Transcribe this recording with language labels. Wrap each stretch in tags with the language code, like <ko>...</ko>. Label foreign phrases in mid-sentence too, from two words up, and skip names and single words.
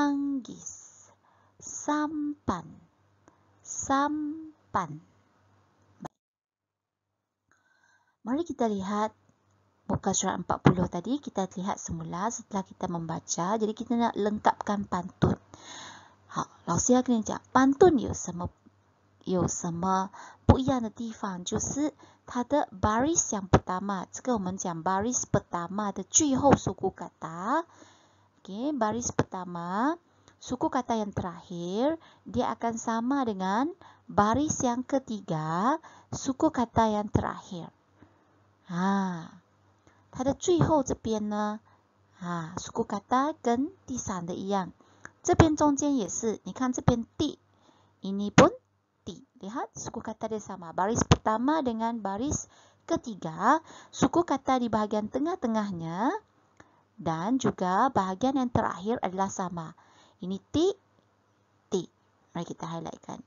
<ms>Manggis. Sampan. sampan. Mari kita lihat muka surat 40 tadi. Kita lihat semula setelah kita membaca. Jadi kita nak lengkapkan pantun.</ms> <zh>好，老师要跟你讲，pantun 有什么不一样的地方？就是它的</zh> <ms>baris yang pertama，</ms> <zh>这个我们讲</zh> <ms>baris pertama</ms> <zh>的最后</zh> <ms>suku kata。Okay, baris pertama, suku kata yang terakhir, dia akan sama dengan baris yang ketiga, suku kata yang terakhir.</ms> <zh>它的最后这边呢 ，</zh> <ms>suku kata</ms> <zh>跟第三的一样，这边中间也是，你看这边 ti，</zh> <ms>ini pun ti. Lihat suku kata dia sama. Baris pertama dengan baris ketiga, suku kata di bahagian tengah-tengahnya dan juga bahagian yang terakhir adalah sama. Ini ti, ti. Mari kita highlightkan.</ms>